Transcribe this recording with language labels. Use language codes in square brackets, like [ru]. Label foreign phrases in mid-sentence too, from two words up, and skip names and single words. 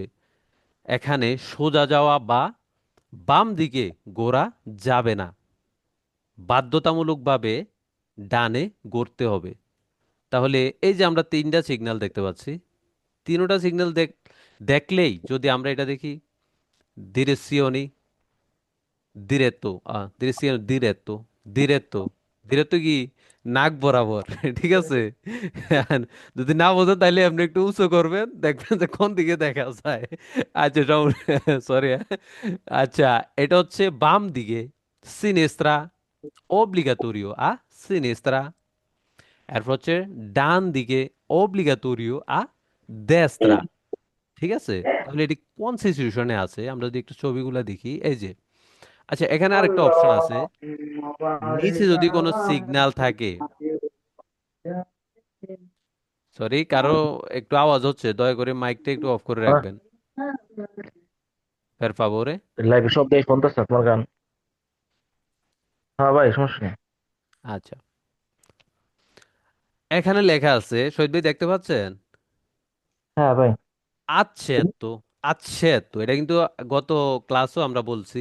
[bn] এখানে সোজা যাওয়া বা বাম দিকে ঘোরা যাবে না, বাধ্যতামূলকভাবে ডানে ঘুরতে হবে। তাহলে এই যে আমরা তিনটা সিগন্যাল দেখতে পাচ্ছি, তিনোটা সিগন্যাল দেখলেই যদি আমরা এটা দেখি, [it] direzioni diretto, direzione diretto, diretto, diretto [bn] কি নাক বরাবর ঠিক আছে। আর যদি না বোঝেন তাহলে আপনি একটু উঁচু করবেন, দেখবেন যে কোন দিকে দেখা যায়। আচ্ছা, সরি। আচ্ছা, এটা হচ্ছে বাম দিকে, সিনেস্ত্রা, [it] obbligatorio sinistra. [bn] এরপর হচ্ছে ডান দিকে, [it] obbligatorio destra. [bn] ঠিক আছে, তাহলে এটি কোন সিচুয়েশনে আছে আমরা যদি একটু ছবিগুলো দেখি, এই যে। আচ্ছা, এখানে আরেকটা অপশন আছে, Allah, নিচে যদি কোনো সিগন্যাল থাকে। সরি, কারো একটু আওয়াজ হচ্ছে, দয়া করে মাইকটা একটু অফ করে রাখবেন, [it] per favore। [bn] লাইভে সব দিয়ে শুনতেছে আপনার গান। হ্যাঁ ভাই, সমস্যা নেই। আচ্ছা, এখানে লেখা আছে, শহীদ ভাই দেখতে পাচ্ছেন? হ্যাঁ ভাই। আচ্ছেত্ব, আচ্ছেত্ব, এটা কিন্তু গত ক্লাসও আমরা বলছি।